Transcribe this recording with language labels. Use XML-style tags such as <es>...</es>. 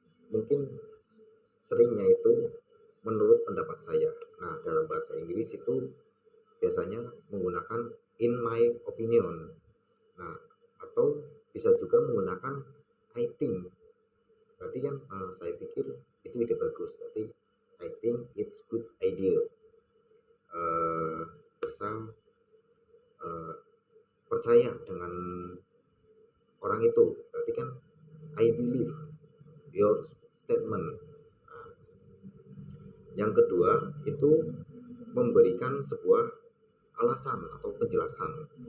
<id>Mungkin seringnya itu menurut pendapat saya. Nah, dalam bahasa Inggris itu biasanya menggunakan</id> <en>in my opinion.</en> <id>Nah, atau bisa juga menggunakan</id> <en>I think.</en> <id>Berarti kan saya pikir itu ide bagus. Berarti</id> <en>I think it's good idea.</en> <id>Bisa percaya dengan orang itu. Berarti kan</id> <en>I believe your statement.</en> <id>Yang kedua itu memberikan sebuah alasan atau penjelasan.</id>